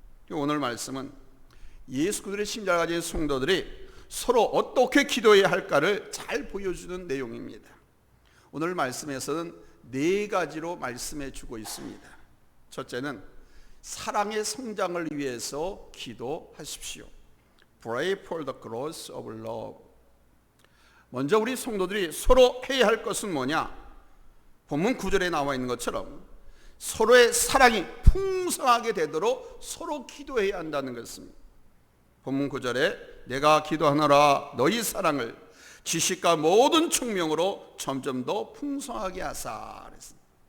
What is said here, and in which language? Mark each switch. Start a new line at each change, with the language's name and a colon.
Korean: 오늘 말씀은 예수 그리스도의 심장을 가진 성도들이 서로 어떻게 기도해야 할까를 잘 보여주는 내용입니다. 오늘 말씀에서는 4가지로 말씀해 주고 있습니다. 첫째는 사랑의 성장을 위해서 기도하십시오.
English: Pray for the growth of love.
Korean: 먼저 우리 성도들이 서로 해야 할 것은 뭐냐? 본문 9절에 나와 있는 것처럼 서로의 사랑이 풍성하게 되도록 서로 기도해야 한다는 것입니다. 본문 9절에 내가 기도하노라 너희 사랑을 지식과 모든 총명으로 점점 더 풍성하게 하사 그랬습니다.